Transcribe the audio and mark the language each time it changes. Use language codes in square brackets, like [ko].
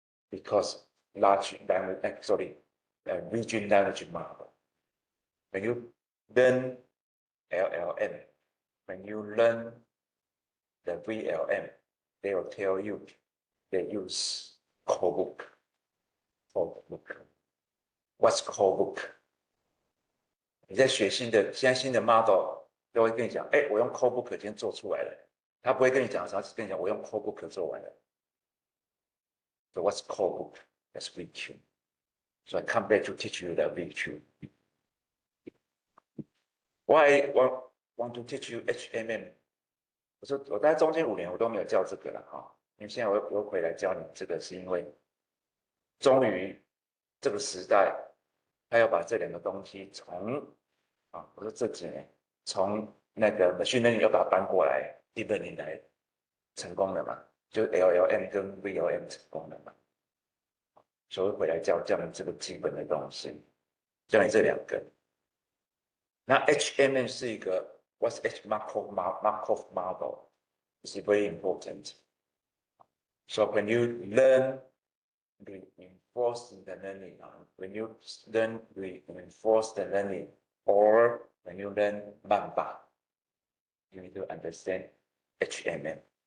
[en] Because large language, region language model. When you learn LLM, when you learn the VLM, they will tell you they use codebook. What's codebook? [zh] 你在学现在新的 model 都会跟你讲，我用 codebook 已经做出来了，他不会跟你讲，他只跟你讲我用 codebook 做完了。 [en] So what's codebook? That's VQ. So I come back to teach you the VQ. Why I want to teach you HMM? [zh] 我大概中间5年我都没有教这个了哈，因为现在我回来教你这个，是因为终于这个时代，他要把这2个东西我说这几年从那个 machine learning 要把它搬过来 deep learning 来成功了嘛，就 LLM 跟 VLM 成功了嘛，所以回来教你这个基本的东西，教你这2个。那 HMM 是一个 [en] What's Markov model is very important. So when you learn reinforced learning, when you learn reinforced learning, or when you learn Mamba, you need to understand HMM.